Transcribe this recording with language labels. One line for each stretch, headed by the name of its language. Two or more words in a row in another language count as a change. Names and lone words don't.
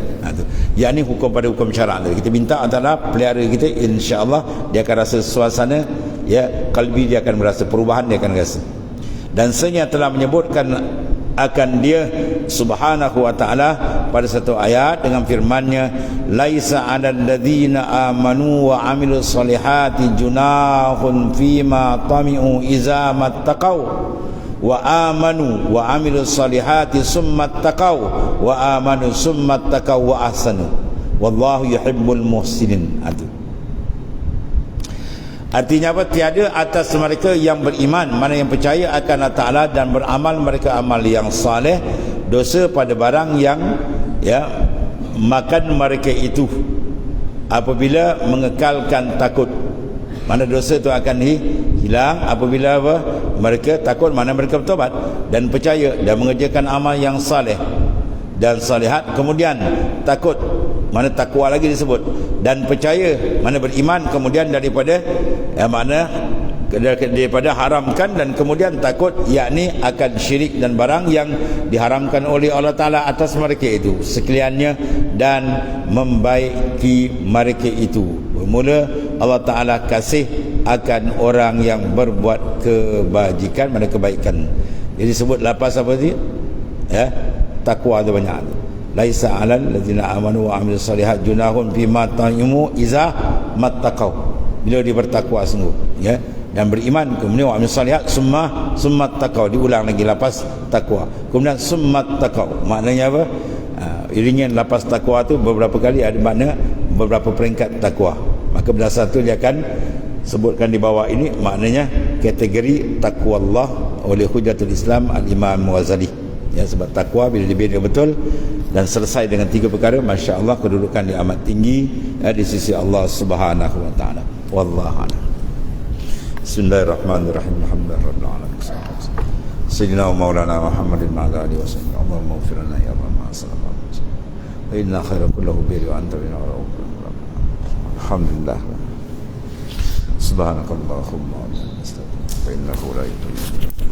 Malay: Yang ni hukum pada hukum syarak tadi. Kita minta Allah pelihara kita, insya-Allah dia akan rasa suasana, kalbi dia akan merasa perubahan, dia akan rasa. Dan sebenarnya telah menyebutkan akan dia subhanahu wa ta'ala pada satu ayat dengan firman-Nya,
Arabic: ليس على الذين آمنوا وعملوا الصالحات جناح فيما طعموا إذا ما اتقوا وآمنوا وعملوا الصالحات ثم اتقوا وآمنوا ثم اتقوا وأحسنوا والله يحب المحسنين.
Malay: Artinya apa? Tiada atas mereka yang beriman, mana yang percaya akan Allah Ta'ala dan beramal mereka amal yang saleh, dosa pada barang yang makan mereka itu apabila mengekalkan takut. Mana dosa itu akan hilang apabila mereka takut, mana mereka bertobat dan percaya dan mengerjakan amal yang saleh dan salihat. Kemudian takut, mana takwa lagi disebut, dan percaya, mana beriman, kemudian daripada daripada haramkan, dan kemudian takut yakni akan syirik dan barang yang diharamkan oleh Allah Ta'ala atas mereka itu sekaliannya, dan membaiki mereka itu. Bermula Allah Ta'ala kasih akan orang yang berbuat kebajikan, mana kebaikan. Jadi sebut lapas apa tadi? Takwa tu banyak.
Arabic: ليس على الذين آمنوا وعملوا الصالحات جناح فيما طعموا إذا ما اتقوا.
Malay: Bila dia bertakwa sungguh, dan beriman, kemudian
Arabic: وعملوا الصالحات ثم اتقوا,
Malay: diulang lagi lapas takwa. Kemudian
Arabic: ثم اتقوا.
Malay: Maknanya apa? Iringan lapas takwa tu beberapa kali ada makna beberapa peringkat takwa. Maka berdasar tu dia akan sebutkan di bawah ini maknanya kategori takwa Allah oleh Hujjatul Islam Al-Imam Ghazali. Sebab takwa bila dibina betul dan selesai dengan 3 perkara, masya-Allah kedudukan dia amat tinggi di sisi Allah
Arabic: سبحانه وتعالى. والله أعلم. بسم الله الرحمن الرحيم الحمد لله رب العالمين. سيدنا ومولانا محمد وعلى آله وسلم. اللهم اغفر لنا يا ربنا صلى الله عليه وسلم. وإن خير كله بي وأنت بنا والحمد لله. سبحانك اللهم وبحمدك إنه لا إله إلا أنت.